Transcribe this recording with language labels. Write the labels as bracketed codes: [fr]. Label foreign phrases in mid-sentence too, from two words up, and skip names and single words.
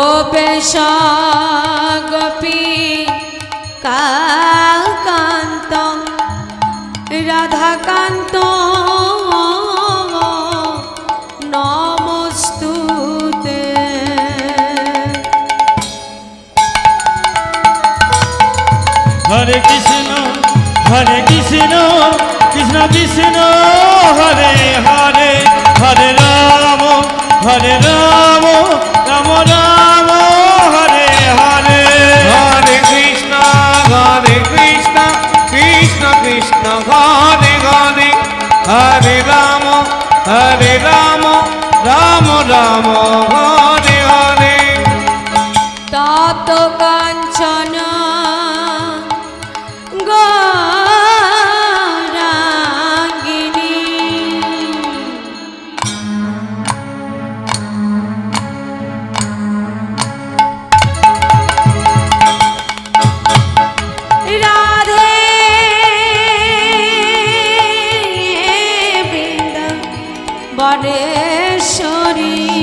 [sa] গোপেশ গোপী কান্ত রাধাকান্ত নমস্তুতে। হরে কৃষ্ণ কৃষ্ণ কৃষ্ণ হরে হরে, হরে রাম রাম রাম হরে হরে। হরে কৃষ্ণ, কৃষ্ণ কৃষ্ণ, হরে হরে, হরে রাম, রাম রাম, হরে হরে. তপ্ত কাঞ্চন গৌরাঙ্গিনী রাধে বনেশ্বরী